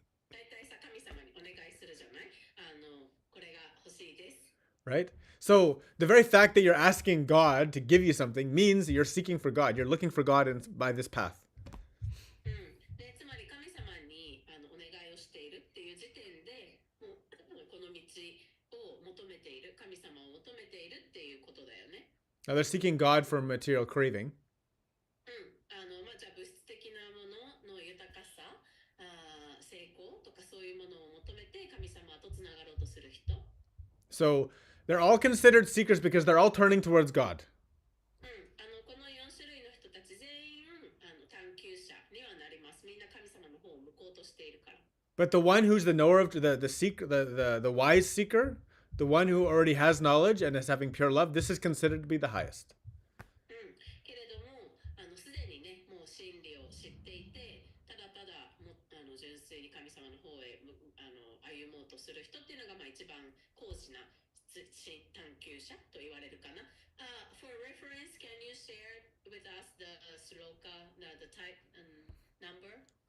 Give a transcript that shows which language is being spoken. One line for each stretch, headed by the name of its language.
Japanese: 大体さ、神様にお願いするじゃない？これが欲しいです。
English: Right? So the very fact that you're asking God to give you something means you're seeking for God. You're looking for God by this path.
Japanese: で、つまり神様にお願いをしているっていう時点で、もうこの道を求めている、神様を求めているっていうことだよね。
English: Now they're seeking God for material craving.
Japanese: じゃあ物質的なものの豊かさ、成功とかそういうものを求めて神様とつながろうとする人。
English: So they're all considered seekers because they're all turning towards God.
Japanese: この4種類の人たち全員探求者にはなります。みんな神様の方を向こうとしているから。
English: But the one who's the knower of the seeker, the wise seeker, the one who already has knowledge and is having pure love, this is considered to be the highest.
Japanese: けれどもすでにね、もう真理を知っていて、ただただ純粋に神様の方へ歩もうとする人っていうのが一番高次な探求者と言われるかな。
English: For reference, can you share with us the sloka, the type and number?